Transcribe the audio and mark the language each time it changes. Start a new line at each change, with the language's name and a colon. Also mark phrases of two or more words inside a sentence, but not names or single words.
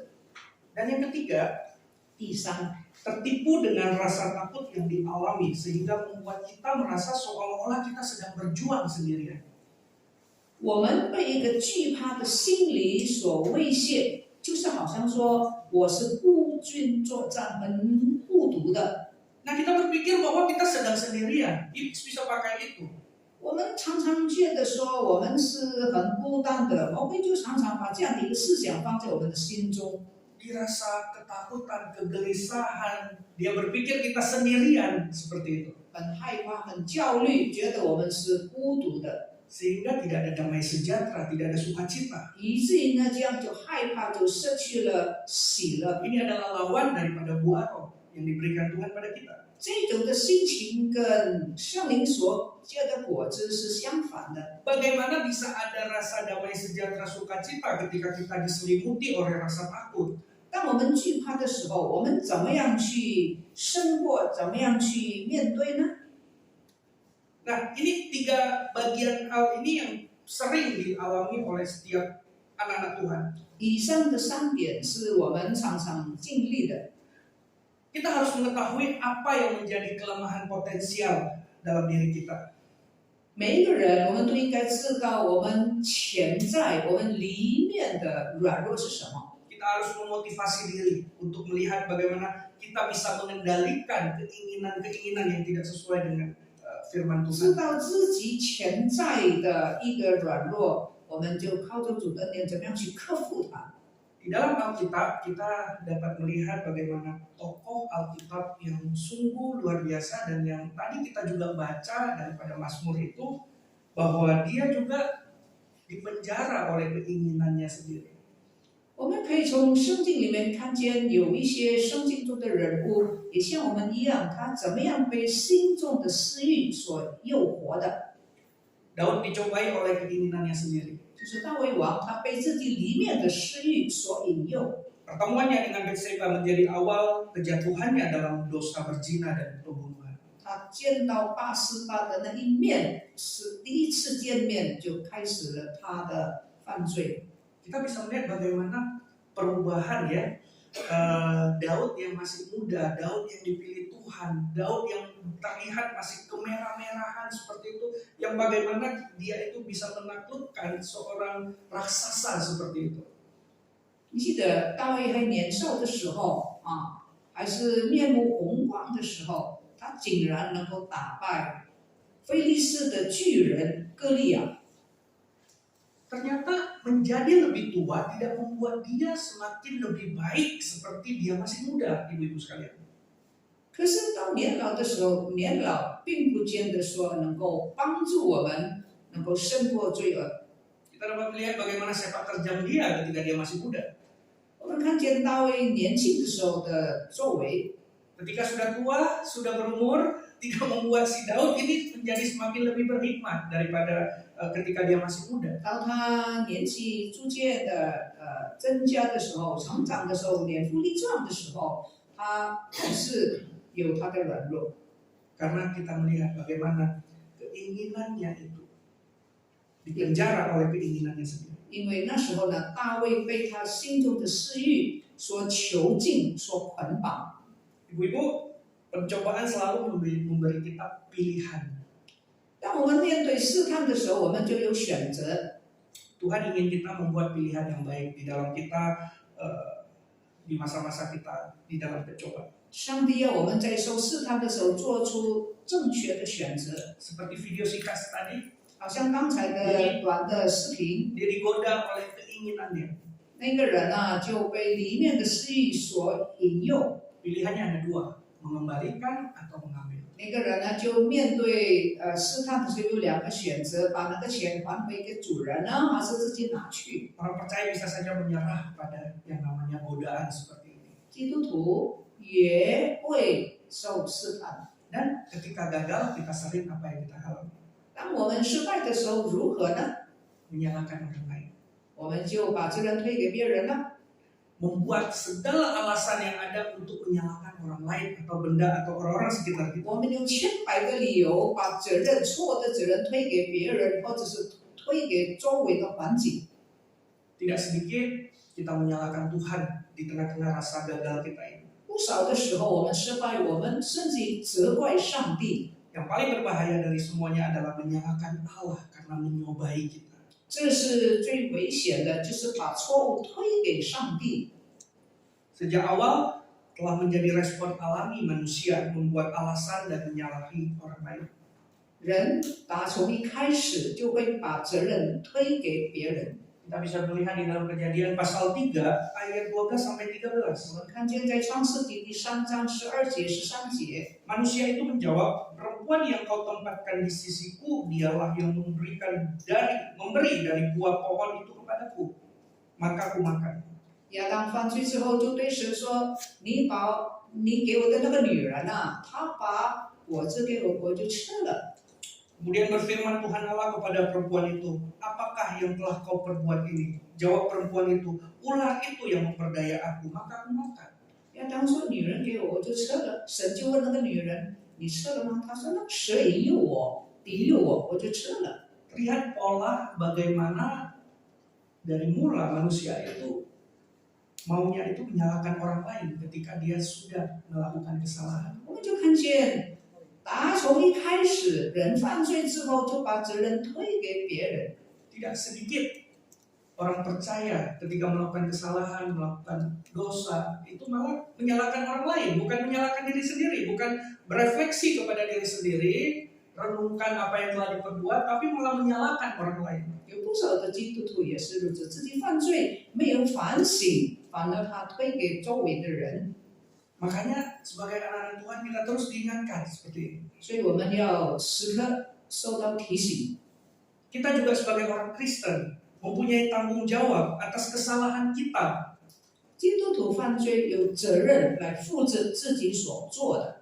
Indonesian: Dan yang ketiga,
Chinese: 第三，
Indonesian: tertipu dengan rasa takut yang dialami sehingga membuat kita merasa seolah-olah kita sedang berjuang sendirian.
Chinese: 我们被一个惧怕的心理所威胁，就是好像说我是孤军作战，很孤独的。
Indonesian: Nah, kita berpikir bahwa kita sedang sendirian. Iblis bisa pakai itu.
Chinese: 我们常常觉得说我们是很孤单的，魔鬼就常常把这样的一个思想放在我们的心中。
Indonesian: Dirasa ketakutan, kegelisahan. Dia berpikir kita sendirian seperti itu.
Chinese: 很害怕、很焦虑，觉得我们是孤独的，
Indonesian: Sehingga tidak ada damai sejahtera, tidak ada sukacita.
Chinese: 以至于呢这样就害怕，就失去了喜乐。
Indonesian: Ini adalah lawan daripada buah roh yang diberikan Tuhan pada kita.
Chinese: 这种的心情跟圣灵所结的果子是相反的。
Indonesian: Bagaimana bisa ada rasa damai sejahtera sukacita ketika kita diselimuti oleh rasa takut?
Chinese: 当我们惧怕的时候，我们怎么样去胜过？怎么样去面对呢？
Indonesian: Nah, ini tiga bagian hal ini yang sering dialami oleh setiap anak-anak Tuhan.
Chinese: 以上的三点是我们常常经历的。
Indonesian: Kita harus mengetahui apa yang menjadi kelemahan potensial dalam diri kita.
Chinese: 每一个人，我们都应该知道我们潜在、我们里面的软弱是什么。
Indonesian: Kita harus memotivasi diri untuk melihat bagaimana kita bisa mengendalikan keinginan-keinginan yang tidak sesuai dengan firman
Chinese: 知
Indonesian: Tuhan.
Chinese: 道自己潜在的一个软弱，我们就靠着主的恩典，怎么样去克服它？
Indonesian: Di dalam Alkitab kita dapat melihat bagaimana tokoh Alkitab yang sungguh luar biasa dan yang tadi kita juga baca daripada Mazmur itu bahwa dia juga dipenjara oleh keinginannya sendiri.
Chinese: 我们可以从圣经里面看见有一些圣经中的人物，也像我们一样，他怎么样被心中的私欲所诱惑的。
Indonesian: Daud dicobai oleh keinginannya sendiri.
Chinese: 就是大卫王，他被自己里面的私欲所引诱。
Indonesian: Pertemuannya dengan Batseba menjadi awal kejatuhannya dalam dosa berzina dan pembunuhan.
Chinese: 他见到巴斯巴的那一面，是第一次见面就开始了他的犯罪。
Indonesian: Kita bisa melihat bagaimana perubahan ya. Daud yang masih muda, Daud yang dipilih Tuhan, Daud yang terlihat masih kemerah-merahan seperti itu, yang bagaimana dia itu bisa menaklukkan seorang raksasa seperti itu.
Chinese: 你记得大卫还年少的时候啊，还是面目红光的时候，他竟然能够打败非利士的巨人歌利亚。
Indonesian: Ternyata menjadi lebih tua tidak membuat dia semakin lebih baik seperti dia masih muda, ibu-ibu sekalian.
Chinese: 可是到年老的时候，年老并不见得说能够帮助我们能够胜过罪恶。
Indonesian: Kita dapat melihat bagaimana sepak terjang dia ketika dia masih muda.
Chinese: 我们看见大卫年轻的时候的作为，
Indonesian: Ketika sudah tua, sudah berumur, tidak membuat si Daud ini menjadi semakin lebih berhikmat daripada ketika dia masih muda.
Chinese: 当他年纪逐渐的增加的时候，成长的时候，年富力壮的时候，他还是有他的软弱。
Indonesian: Karena kita melihat bagaimana keinginannya itu dipenjara oleh keinginannya sendiri.
Chinese: 因为那时候呢，大卫被他心中的私欲所囚禁、所捆绑。
Indonesian: Ibu-ibu, pencobaan selalu memberi kita pilihan.
Chinese: 当我们面对试探的时候，我们就有选择。
Indonesian: Tuhan ingin kita membuat pilihan yang baik di dalam kita, di masa-masa kita di dalam pencobaan.
Chinese: 上帝要我们在受试探的时候做出正确的选择。
Indonesian: Seperti video sikas tadi,
Chinese: 好像刚才的短的视频，
Indonesian: dia digoda oleh keinginannya.
Chinese: 那个人啊就被里面的私欲所引诱。
Indonesian: Pilihannya ada dua, mengembalikan atau mengambil.
Chinese: 那个人呢，就面对试探的时候有两个选择，把那个钱还回给主人呢，还是自己拿去。
Indonesian: Orang percaya bisa saja menyerah pada yang namanya godaan seperti ini.
Chinese: 基督徒也会受试探，
Indonesian: Dan ketika gagal, kita sering apa yang kita alami?
Chinese: 当我们失败的时候如何呢？
Indonesian: Menyalahkan orang lain.
Chinese: 我们就把责任推给别人了，
Indonesian: Membuat segala alasan yang ada untuk menyalahkan orang lain atau benda atau orang-orang sekitar kita.
Chinese: 我们用千百个理由把错的责任推给别人，或者是推给周围的环境。
Indonesian: Tidak sedikit kita menyalahkan Tuhan di tengah-tengah rasa gagal kita ini.
Chinese: 不少的时候我们失败，我们甚至责怪上帝。
Indonesian: Yang paling berbahaya dari semuanya adalah menyalahkan Allah karena menyobai kita.
Chinese: 这是最危险的，就是把错误推给上帝。
Indonesian: Sejak awal telah menjadi respon alami manusia membuat alasan dan menyalahi orang lain.
Chinese: 人打从一开始就会把责任推给别人。
Indonesian: Kita bisa melihat di dalam Kejadian pasal 3 ayat 12 sampai 13.
Chinese: 我们看见在创世纪第3章12节、13节，
Indonesian: Manusia itu menjawab, perempuan yang kau tempatkan di sisiku, dialah yang memberi dari buah pohon itu kepadaku, maka aku makan.
Chinese: 亚当犯罪之后就对神说：“你给我的那个女人啊，她把果子给我就吃了。”
Indonesian: Kemudian berfirman Tuhan Allah kepada perempuan itu, apakah yang telah kau perbuat ini? Jawab perempuan itu, ular itu yang memperdaya aku, maka aku makan.
Chinese: 亚当说：“女人给我就吃了。”神就问那个女人：“你吃了吗？”她说：“那蛇引诱我，我就吃了。”
Indonesian: Lihat pola bagaimana dari mula manusia itu maunya itu menyalahkan orang lain ketika dia sudah melakukan kesalahan.
Chinese: 我们就看见，打从一开始，人犯罪之后就把责任推给别人。
Indonesian: Tidak sedikit orang percaya ketika melakukan kesalahan, melakukan dosa, itu malah menyalahkan orang lain, bukan menyalahkan diri sendiri, bukan berefleksi kepada diri sendiri, renungkan apa yang telah diperbuat, tapi malah menyalahkan orang lain.
Chinese: 有不少的基督徒也是如此，自己犯罪没有反省，反而他推给周围的人。
Indonesian: Makanya sebagai anak-anak Tuhan kita terus diingatkan seperti ini.
Chinese: 所以我们要时刻受到提醒。
Indonesian: Kita juga sebagai orang Kristen mempunyai tanggung jawab atas kesalahan kita.
Chinese: 基督徒犯罪有责任来负责自己所做的，